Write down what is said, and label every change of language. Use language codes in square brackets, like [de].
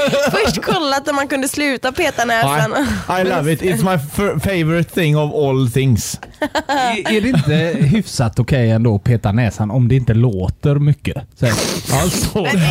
[sv] Först kollat om man kunde sluta peta näsan. [en] I love it. It's my favorite thing of all things. [sv] Är det inte hyfsat okej ändå att peta näsan om det inte låter mycket? Alltså.